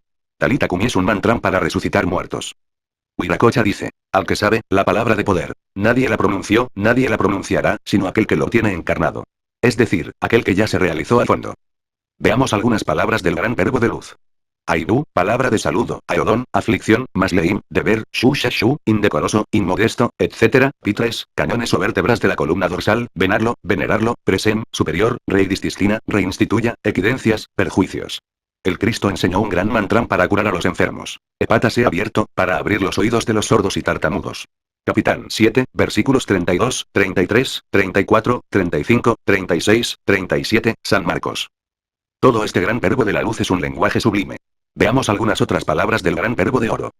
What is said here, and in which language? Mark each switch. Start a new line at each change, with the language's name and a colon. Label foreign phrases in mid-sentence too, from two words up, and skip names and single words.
Aramaic: Talita Kumi
Spanish: es un mantra para resucitar muertos. Wiracocha dice, al que sabe, la palabra de poder, nadie la pronunció, nadie la pronunciará, sino aquel que lo tiene encarnado. Es decir, aquel que ya se realizó a fondo. Veamos algunas palabras del gran verbo de luz. Aidu, palabra de saludo, aodón, aflicción, masleim, deber, shu, indecoroso, inmodesto, etc., pitres, cañones o vértebras de la columna dorsal, venarlo, venerarlo, presem, superior, reidististina, reinstituya, equidencias, perjuicios. El Cristo enseñó un gran mantra para curar a los enfermos. Epátase abierto, para abrir los oídos de los sordos y tartamudos. Capitán 7, versículos 32, 33, 34, 35, 36, 37, San Marcos. Todo este gran verbo de la luz es un lenguaje sublime. Veamos algunas otras palabras del gran verbo de oro.